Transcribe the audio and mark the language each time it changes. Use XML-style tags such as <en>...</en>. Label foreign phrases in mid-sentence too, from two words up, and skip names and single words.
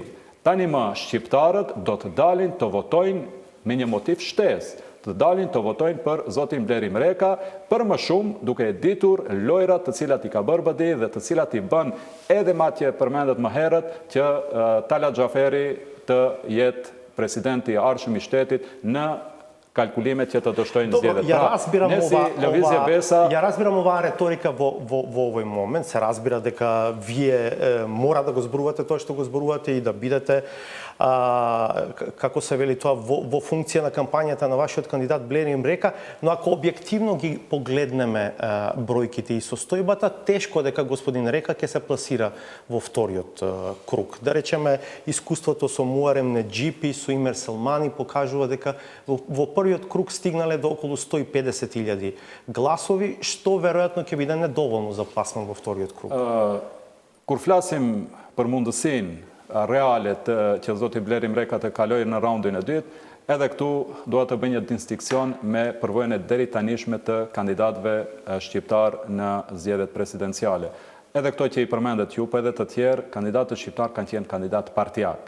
<sq>Tani më shqiptarët do të dalin të votojnë me një motiv shtesë, të dalin të votojnë për zotin Blerim Reka, për më shumë duke e ditur lojrat të cilat i ka bërë BDI dhe të cilat i bën edhe matje përmendet më herët që Talat Xhaferi të jetë presidenti i ardhshëm i shtetit në kalkulimet që të dështojnë zgjedhjet.</sq> <mk>Ја разбирам оваа реторика во овој момент, се разбира дека вие мора да го зборувате тоа што го зборувате и да бидете како се вели тоа во функција на кампањата на вашиот кандидат Blerim Reka, но ако објективно ги погледнеме бројките и состојбата, тешко дека господин Река ќе се пласира во вториот круг. Да речеме, искуството со Муарем Неџипи, со Имер Селмани покажува дека во првиот круг стигнале до околу 150.000 гласови, што веројатно ќе биде недоволно за пласман во вториот круг.</mk> <sq>Kur flasim për mundësinë reale që zoti Blerim Reka të kalojë në raundin e dytë, edhe këtu dua të bëj një distinksion me përvojën e deri tanishme të kandidatëve shqiptar në zgjedhjet presidenciale. Edhe këto që i përmendet ju, po edhe të tjerë kandidatët shqiptar kanë qenë kandidat partijak.</sq>